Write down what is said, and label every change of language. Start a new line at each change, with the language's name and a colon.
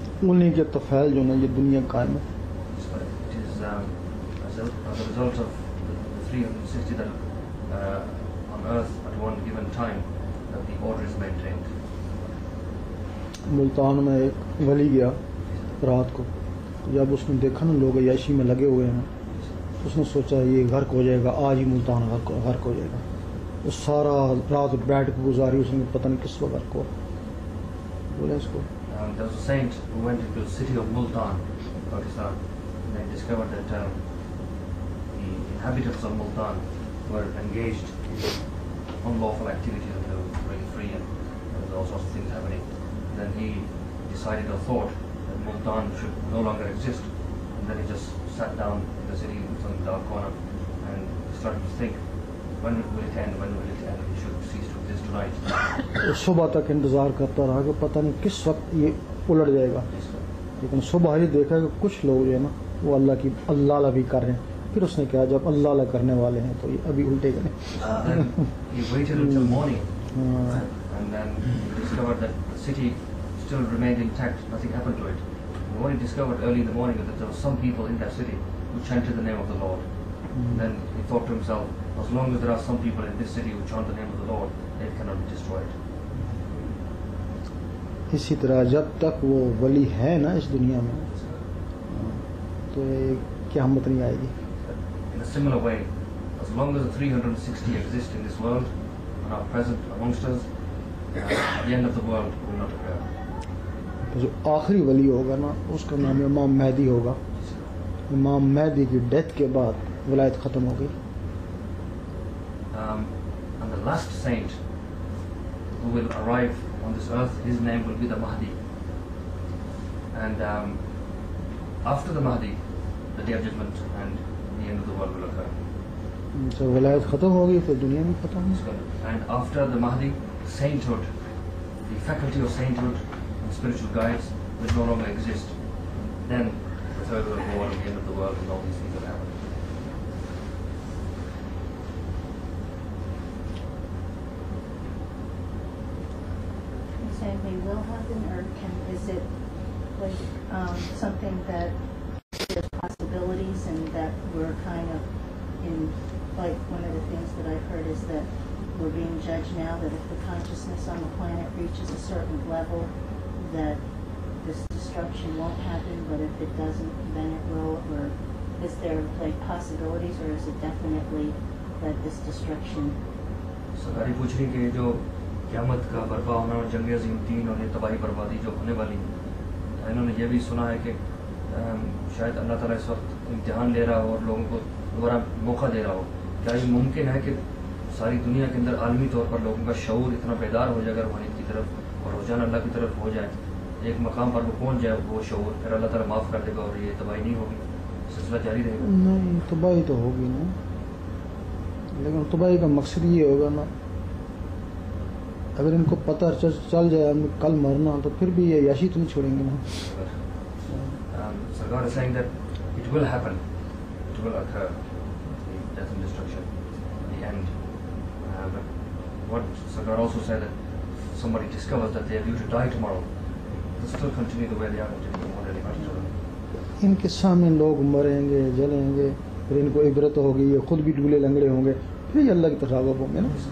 Hindi: उन्हीं के तफैल जो ना ये दुनिया कायम है।
English: So it is as a result of the 360 that on earth at one given time that the order is maintained.
Hindi: Multan में एक वली गया रात को, जब उसने देखा ना लोग अय्याशी में लगे हुए हैं, उसने सोचा ये गर्क हो जाएगा, आज ही मुल्तान गर्क हो जाएगा। वो सारा रात बैठ के गुजारी, उसने पता नहीं किस वक्त गर्क हुआ। बोले इसको
English: There was a saint who went into the city of Multan, Pakistan, and they discovered that the inhabitants of Multan were engaged in unlawful activities and they were really free and there was all sorts of things happening. Then he decided or thought that Multan should no longer exist, and then he just sat down in the city in some dark corner and started to think, when will it end, when will it end, it should cease to exist tonight.
Hindi: सुबह तक इंतज़ार करता रहा कि पता नहीं किस वक्त ये उलट जाएगा, लेकिन सुबह ही देखा कि कुछ लोग जो है ना वो अल्लाह भी कर रहे हैं। फिर उसने कहा जब अल्लाह करने वाले हैं तो ये अभी उल्टेगा नहीं।
English: Then he waited until morning and then he discovered that the city still remained intact, nothing happened to it. And what he discovered early in the morning was that there were some people in that city who chanted the name of the Lord. Then he thought to himself, as long as there are some people in this city who chant the name of the Lord, it cannot be destroyed.
Hindi: इसी तरह जब तक वो वली है ना इस दुनिया में तो ये क़यामत नहीं आएगी।
English: In a similar way, as long as the 360 exist in this world and are present amongst us, the end of the world will not occur.
Hindi: तो जो आखिरी वली होगा ना उसका नाम इमाम महदी होगा। इमाम महदी की डेथ के बाद वलायत ख़त्म हो गई।
English: And the last saint who will arrive on this earth, his name will be the Mahdi. And after the Mahdi, the day of judgment and the end of the world will occur.
Hindi: जब वलायत ख़त्म हो गई तो दुनिया भी ख़त्म हो गई।
English: And after the Mahdi, sainthood, the faculty of sainthood and spiritual guides will no longer exist. Then the third world war and the end of the world and all these things will happen. They will happen, or is it like something that there's possibilities and that we're kind of in, like one of the things that I've heard is that we're being judged now, that if the consciousness on the planet reaches a certain level, that this destruction won't happen, but if it doesn't, then it will, or is there like possibilities, or is it definitely that this destruction?
Hindi: सरकारी पूछ रही कि जो क़यामत का बर्पा होना और जंग अज़ीम तीन और ये तबाही बर्बादी जो होने वाली है, इन्होंने ये भी सुना है कि शायद अल्लाह ताला इस वक्त इम्तिहान ले रहा हो और लोगों को दोबारा मौका दे रहा हो। क्या ये मुमकिन है कि सारी दुनिया के अंदर आलमी तौर पर लोगों का शऊर इतना बेदार हो जाए रूहानियत की तरफ और रुझान अल्लाह की तरफ हो जाए, एक मकाम पर वो पहुँच जाए वो शऊर, फिर अल्लाह ताला माफ़ कर देगा और ये तबाही नहीं होगी, सिलसिला जारी रहेगा? नहीं, तबाही तो होगी ना, लेकिन तबाही का मकसद ये होगा ना, अगर इनको पता चल जाए हम कल मरना तो फिर भी ये याशी तो नहीं छोड़ेंगे ना।
English: Sarkar is saying that it will happen, it will occur, the death and destruction, the end. But what Sarkar also said that somebody discovers that they are due to die tomorrow, they'll still continue the way they are continuing, what really matters to them.
Hindi: इनके सामने लोग मरेंगे, जलेंगे, फिर इनको इबरत होगी, ये खुद भी डूले लंगड़े होंगे, फिर ये अल्लाह की तरफ राग़िब होंगे ना।